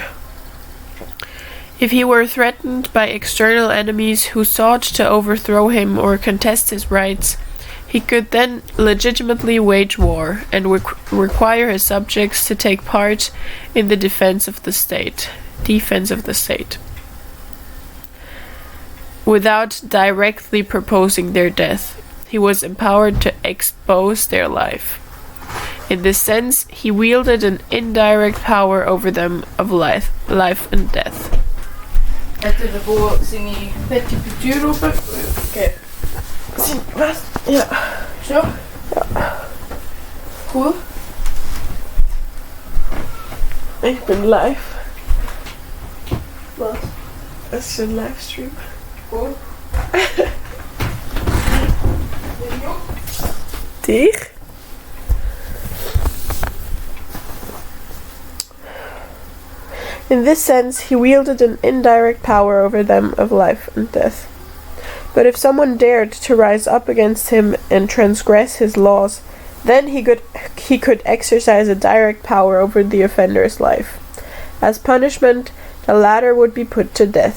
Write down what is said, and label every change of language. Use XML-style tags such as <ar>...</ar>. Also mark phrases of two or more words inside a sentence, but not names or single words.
<en>If he were threatened by external enemies who sought to overthrow him or contest his rights, he could then legitimately wage war and require his subjects to take part in the defense of the state, without directly proposing their death. He was empowered to expose their life. In this sense, he wielded an indirect power over them of life and death. Etter det på sin Petty Kulturropen.</en> <nl>Oké. Wat? Ja. Zo? Ja. Cool. Ik ben live. Wat? Het is een livestream. Cool. Dicht.</nl> <en>In this sense, he wielded an indirect power over them of life and death. But if someone dared to rise up against him and transgress his laws, then he could exercise a direct power over the offender's life. As punishment, the latter would be put to death.</en>